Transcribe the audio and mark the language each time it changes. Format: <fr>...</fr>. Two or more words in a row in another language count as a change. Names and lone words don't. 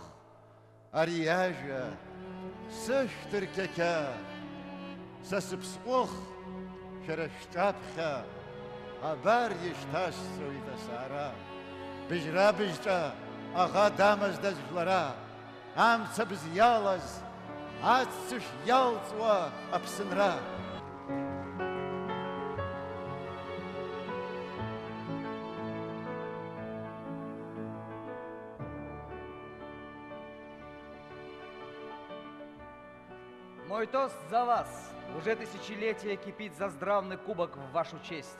<ab>Ари ажәа сышәҭырқьақьа, са сыԥсҟәых шәара шәҿаԥхьа, абар ишьҭасҵоит асаара. Быжьра-быжьҿа аӷа дамаздаз жәлара, амцабз иалаз, аццышә иалҵуа аԥсынра.</ab> <ru>Мой тост за вас. Уже тысячелетие кипит заздравный кубок в вашу честь.</ru>